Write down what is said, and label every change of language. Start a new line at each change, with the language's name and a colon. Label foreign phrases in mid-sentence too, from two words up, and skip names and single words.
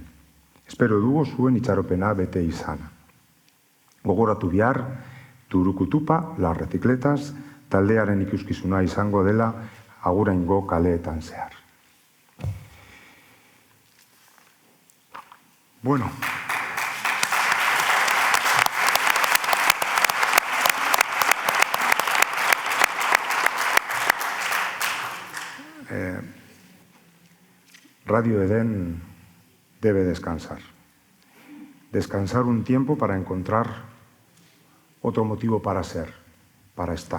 Basque: Espero dugu zuen itxaropena bete izana. Gogoratu bihar, Turukutupa Las Recicletas taldearen ikuskizuna izango dela Aguraingo kaleetan zehar. Bueno.
Spanish: Radio Edén debe descansar. Descansar un tiempo para encontrar otro motivo para ser, para estar.